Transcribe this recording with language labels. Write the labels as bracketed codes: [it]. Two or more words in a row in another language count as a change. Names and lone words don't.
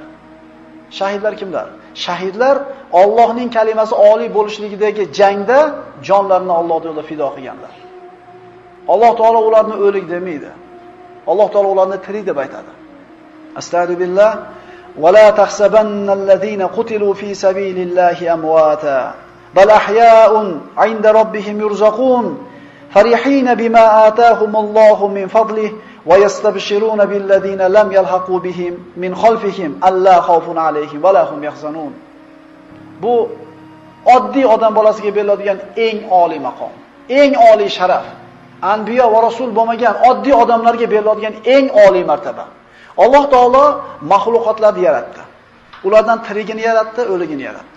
[uz] Shahidlar kimlar? Shahidlar Allohning kalimasi oliy bo'lishligidagi jangda jonlarini Alloh yo'lida fido qilganlar. Alloh taolo ularni o'lik demaydi. Alloh taolo ularni tirik deb aytadi. [ar] أستغفر الله ولا تحسبن الذين قتلوا في سبيل الله أمواتا بل أحياء عند ربهم يرزقون فرحين بما آتاهم الله من فضله ويستبشرون بالذين لم يلحقوا بهم من خلفهم ألا خوف عليهم ولا هم يحزنون. [uz] Bu oddiy odam bolasiga beriladigan eng oliy maqom, eng oliy sharaf. Anbiyo va rasul bo'lmagan oddiy odamlarga beriladigan eng oliy martaba. Alloh taolo mahluqotlarni yaratdi. Ulardan tirigini yaratdi, o'ligini yaratdi.